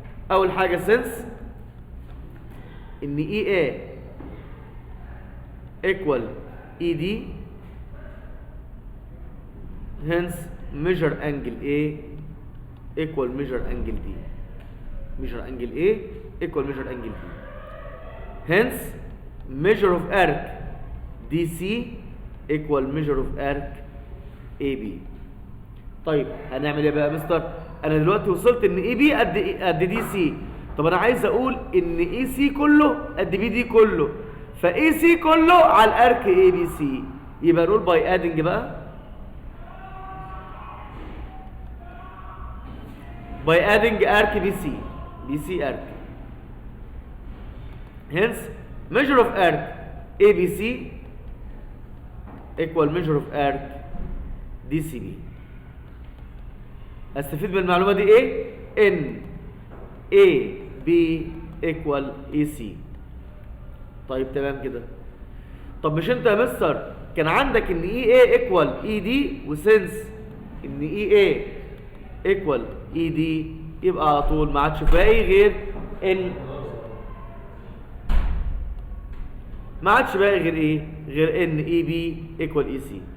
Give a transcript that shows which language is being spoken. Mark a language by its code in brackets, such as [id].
[en] اول حاجه سنس ان A E equal E D, hence measure angle A equal measure angle D. measure angle A equal measure angle D. hence measure of arc DC equal measure of arc AB. [ar] طيب هنعمل ايه بقى يا مستر؟ انا دلوقتي وصلت ان اي بي قد دي سي. طب انا عايز اقول ان اي سي كله قد بي دي كله، فاي سي كله على الارك اي بي سي. يبقى نقول [en] By adding بقى، by adding arc BC arc. Hence, measure of arc ABC equal measure of arc DCB. [ar] استفيد من المعلومة دي ايه؟ ان [en] AB equal AC. [ar] طيب تمام كده. طب مش انت يا مستر كان عندك ان [en] EA equal ED، [ar] وسنس ان EA equal ED يبقى على طول ما عادش باقي غير ان ما عادش باقي غير ايه؟ غير ان [en] EB equal EC.